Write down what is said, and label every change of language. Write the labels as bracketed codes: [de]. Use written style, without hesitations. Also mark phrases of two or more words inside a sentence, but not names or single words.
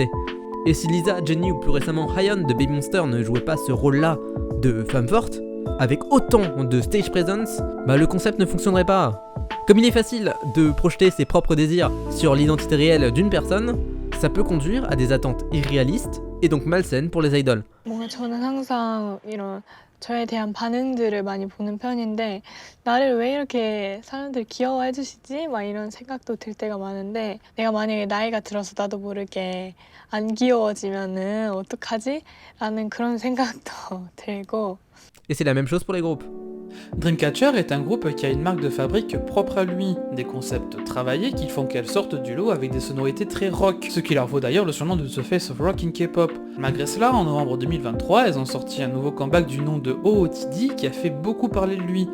[fr] Et si Lisa, Jennie ou plus récemment Hyun de Baby Monster ne jouaient pas ce rôle-là de femme forte, avec autant de [en] stage presence, [fr] bah le concept ne fonctionnerait pas. Comme il est facile de projeter ses propres désirs sur l'identité réelle d'une personne, ça peut conduire à des attentes irréalistes et donc malsaines pour les idoles. [ko] 뭔가 저는 항상 이런 저에 대한 반응들을 많이 보는 편인데 나를 왜 이렇게 사람들이 귀여워해 주시지? 막 이런 생각도 들 때가 많은데 내가 만약에 나이가 들어서 나도 모르게 안 귀여워지면은 어떡하지? 라는 그런 생각도 들고. [fr] Et c'est la même chose pour les groupes. Dreamcatcher est un groupe qui a une marque de fabrique propre à lui, des concepts travaillés qui font qu'elles sortent du lot avec des sonorités très rock, ce qui leur vaut d'ailleurs le surnom de [en] The Face of Rock in K-pop. [fr] Malgré cela, en novembre 2023, elles ont sorti un nouveau comeback du nom de OOTD qui a fait beaucoup parler de lui.